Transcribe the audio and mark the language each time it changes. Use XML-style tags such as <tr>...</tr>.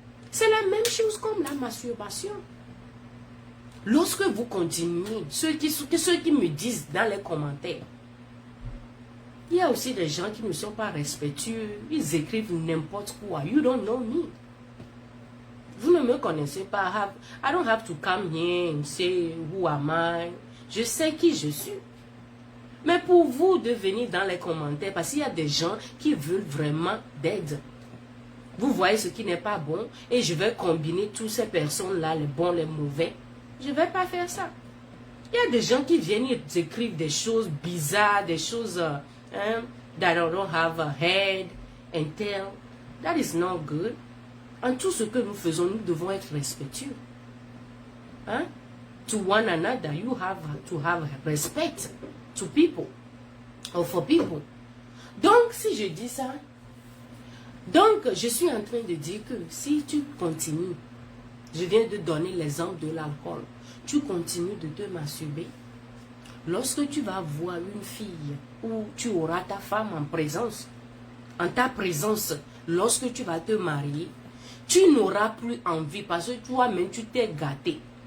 <fr>C'est la même chose comme la masturbation. Lorsque vous continuez, ceux qui me disent dans les commentaires, il y a aussi des gens qui ne sont pas respectueux, ils écrivent n'importe quoi.</fr> <en>You don't know me.</en> <fr>Vous ne me connaissez pas.</fr> <en>I don't have to come here and say who am I.</en> <fr>Je sais qui je suis. Mais pour vous de venir dans les commentaires, parce qu'il y a des gens qui veulent vraiment d'aide. Vous voyez ce qui n'est pas bon et je vais combiner toutes ces personnes-là, les bons, les mauvais. Je ne vais pas faire ça. Il y a des gens qui viennent et écrivent des choses bizarres, des choses</fr> <en>that don't have a head and tail. That is not good.</en> <fr>En tout ce que nous faisons, nous devons être respectueux. Hein?</fr> <en>To one another, you have to have respect to people or for people.</en> <fr>Donc, si je dis ça, donc je suis en train de dire que si tu continues, je viens de donner l'exemple de l'alcool, tu continues de te masturber. Lorsque tu vas voir une fille ou tu auras ta femme en ta présence, lorsque tu vas te marier, tu n'auras plus envie parce que toi-même tu t'es gâté.</fr>